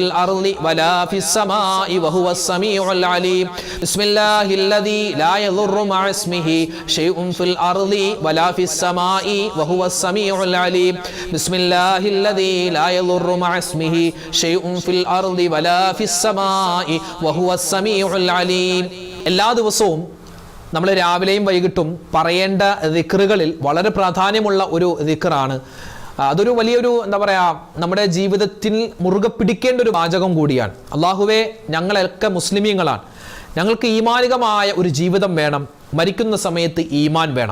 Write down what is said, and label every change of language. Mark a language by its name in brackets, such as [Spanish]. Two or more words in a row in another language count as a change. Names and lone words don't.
[Arabic] الأرض ولا في السماء وهو السميع العليم بسم الله الذي لا يضر مع اسمه شيء في الأرض ولا في السماء وهو السميع العليم بسم الله الذي لا يضر مع اسمه شيء في الأرض ولا في السماء وهو السميع العليم [Malayalam] എല്ലാ ദിവസവും നമ്മൾ രാവിലെയും വൈകിട്ടും പറയേണ്ട ദിക്റുകളിൽ വളരെ പ്രാധാന്യമുള്ള ഒരു ദിക്റാണ്. അതൊരു വലിയൊരു എന്താ പറയുക, നമ്മുടെ ജീവിതത്തിൽ മുറുകെ പിടിക്കേണ്ട ഒരു വാചകം കൂടിയാണ്. അള്ളാഹുവേ, ഞങ്ങളൊക്കെ മുസ്ലിമീങ്ങളാണ്, ഞങ്ങൾക്ക് ഈമാനികമായ ഒരു ജീവിതം വേണം, മരിക്കുന്ന സമയത്ത് ഈമാൻ വേണം.